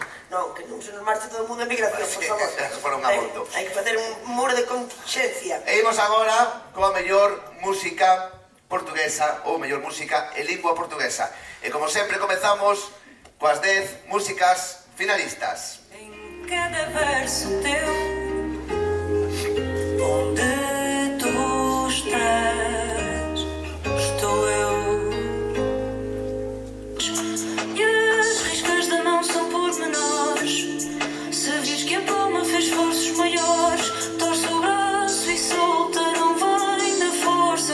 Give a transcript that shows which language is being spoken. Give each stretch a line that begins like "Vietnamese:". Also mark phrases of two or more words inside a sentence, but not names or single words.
Galician: Non, que non se nos marche todo o mundo en migración, por favor. Fora un aborto. Hai que facer un muro de contingencia. E imos agora coa mellor música portuguesa, ou mellor música en lingua portuguesa. E como sempre comezamos coas 10 músicas finalistas.
Portuguese: Em cada verso teu, onde tu estás, estou eu. E as riscas da mão são pormenores. Se vis que a palma fez esforços maiores, torce o braço e solta, não vem da força.